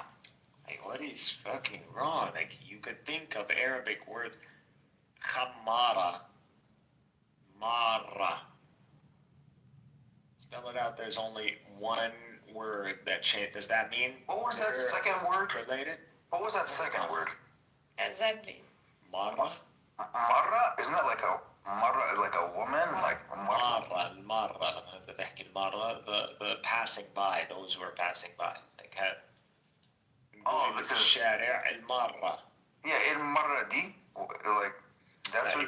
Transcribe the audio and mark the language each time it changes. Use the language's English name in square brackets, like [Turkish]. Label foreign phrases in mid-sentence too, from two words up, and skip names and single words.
[English] Like, what is fucking wrong? Like, you could think of Arabic words, [Arabic] khamara, mara. [English] Spell it out, there's only one word that changed. Does that mean What was that they're second word? related? What was that second word? Kazanli. Mara? Marra? Isn't that like a marra, like a woman? Like marra? Mara. The passing by, those who are passing by. Like, Because Shari' al-Marra. yeah, in marra di, like that's You